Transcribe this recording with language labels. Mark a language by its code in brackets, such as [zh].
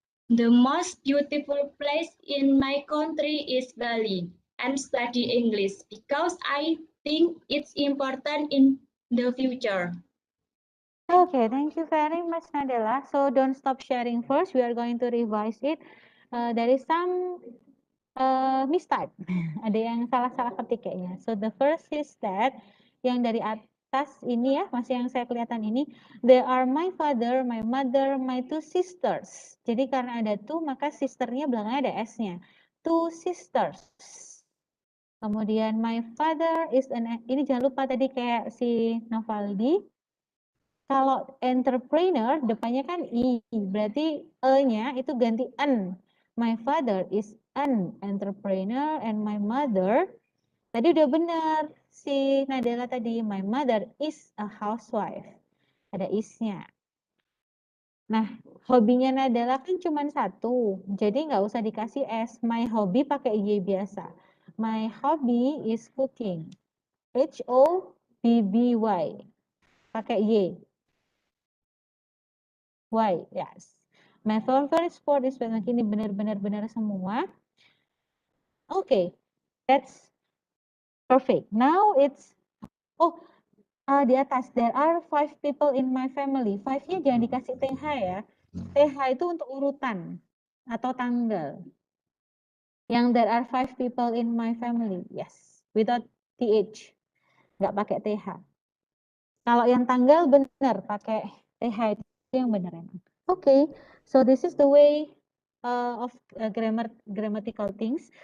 [en] The most beautiful place in my country is Bali. I'm studying English because I think it's important in the future. Okay, thank you very much, Nadela. So don't stop sharing first. We are going to revise it. There is some mistype. [id] Ada yang salah-salah ketik kayaknya. [en] So the first is that [id] yang dari atas ini ya, masih yang saya kelihatan ini. [en] They are my father, my mother, my 2 sisters. [id] Jadi karena ada 2 maka sisternya belakangnya ada S-nya. [en] 2 sisters. [id] Kemudian [en] my father is [id] ini jangan lupa tadi kayak si Novaldi. Kalau entrepreneur depannya kan I, berarti E-nya itu ganti N. [en] My father is an entrepreneur and my mother, [id] tadi udah benar si Nadela tadi, [en] my mother is a housewife. [id] Ada is-nya. Nah, hobinya Nadela kan cuma 1, jadi nggak usah dikasih S. [en] My hobby [id] pakai Y biasa. [en] My hobby is cooking. [id] H-O-B-B-Y. Pakai Y. [en] Why? Yes. My favorite sport is badminton. [id] Ini benar-benar semua. [en] Okay, that's perfect. Now it's [id] di atas [en] there are 5 people in my family. [id] 5-nya jangan dikasih TH ya. TH itu untuk urutan atau tanggal. [en] Yang there are 5 people in my family. Yes, without TH. [id] Nggak pakai TH. Kalau yang tanggal benar pakai TH itu yang benar emang. [en] Okay, so this is the way of grammatical things.